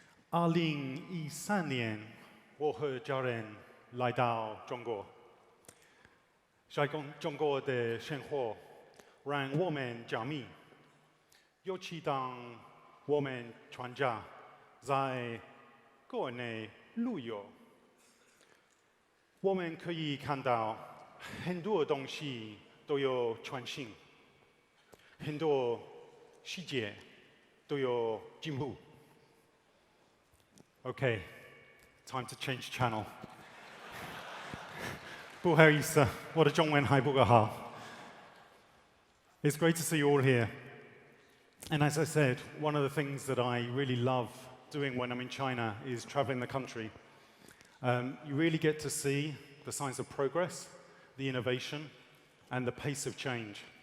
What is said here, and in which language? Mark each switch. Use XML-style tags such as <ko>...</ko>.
<zh>2013年，我和家人来到中国，在中国的生活让我们着迷，尤其当我们全家在国内旅游，我们可以看到很多东西都有创新，很多细节都有进步。</zh> <en>Okay, time to change channel.</en> <zh>不好意思，我的中文还不够好。</zh> <en>It's great to see you all here. And as I said, one of the things that I really love doing when I'm in China is traveling the country. You really get to see the signs of progress, the innovation, and the pace of change.</en>